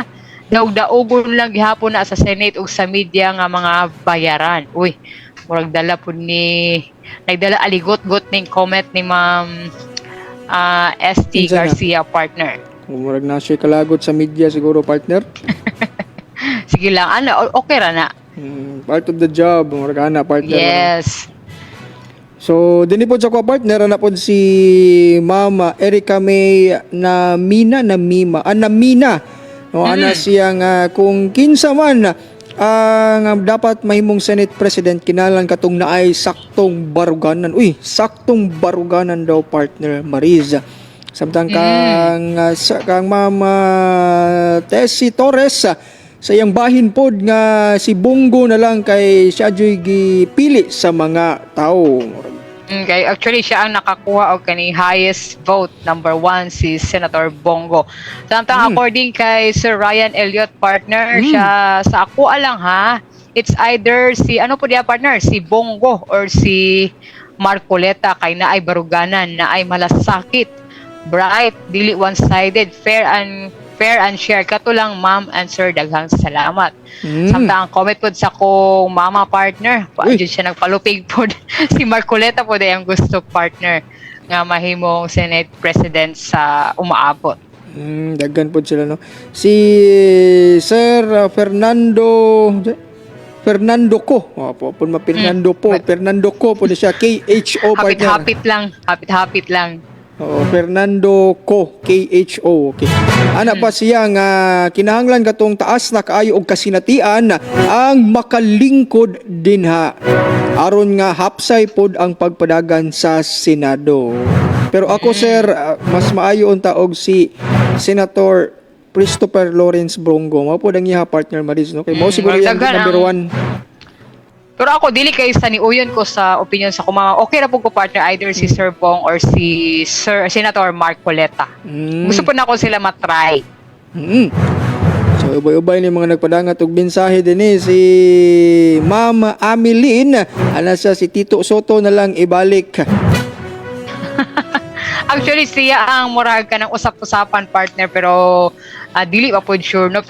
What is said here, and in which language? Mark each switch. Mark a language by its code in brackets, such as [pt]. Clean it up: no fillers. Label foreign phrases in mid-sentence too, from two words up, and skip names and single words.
[ceb] Daog-daogon lang gihapon na sa Senate ug sa media nga mga bayaran. Uy, murag dala po ni nagdala aligot-got ning comment ni Ma'am ST Garcia, partner. Murag na siya kalagot sa media siguro, partner. Sige lang, ano, okay ra na. [en] Part of the job, [ceb] murag ana, partner. Yes. So, dinipod sa ko, partner, na po si Mama Erica May Namina. No, ana siya nga kung kinsa man ang dapat mahimong Senate President kinalan katong naay saktong baruganan. Uy, saktong baruganan daw, partner Mariza. Samtang kang Mama Tessie Torres sa iyang bahin pod nga si Bongo na lang kay siya gipili sa mga tao. Okay, actually siya ang nakakuha og kani [en] highest vote, [ceb] number 1 si Senator Bongo. Samtang according kay Sir Ryan Elliott, partner, siya sa ako lang ha, [en] it's either [ceb] si ano po diya, partner, si Bongo or si Marcoleta kay naay baruganan, naay malasakit, bright, dili one-sided, [en] fair and share. [ceb] Kato lang, [en] ma'am and sir, [ceb] daghang salamat. Samtang comment po sa kong mama, partner, paadyo siya nagpalupig po si Marcoleta po dahil ang gusto, partner, nga mahimong Senate President sa umaabot. Daghan po sila, no? Si Sir Fernando ko. Opo, Fernando ko po siya, KHO, partner. Hapit-hapit lang. Oo, Fernando Kho. Okay. Ana pa siya nga kinahanglan katong taas na kaayo og kasinatian ang makalingkod dinha. Aron nga hapsay pod ang pagpadagan sa Senado. Pero ako sir, mas maayo unta og si Senator Christopher Lawrence Brongo. Mao pod ang iya partner Maris, no? Kay mo siguro yung daghan number ang- 1. Pero ako, dili kay sa niuyon ko sa opinion sa kumama. Okay na po ko partner either si Sir Bong or si Senator Mark Coleta. Gusto po na ako sila matry. So ubay-ubay ni mga nagpadangat og mensahe din si Ma'am Ameline, ana sa si Tito Soto na lang ibalik. Actually, siya ang murag ka ng usap-usapan partner pero dili pa pod sure no.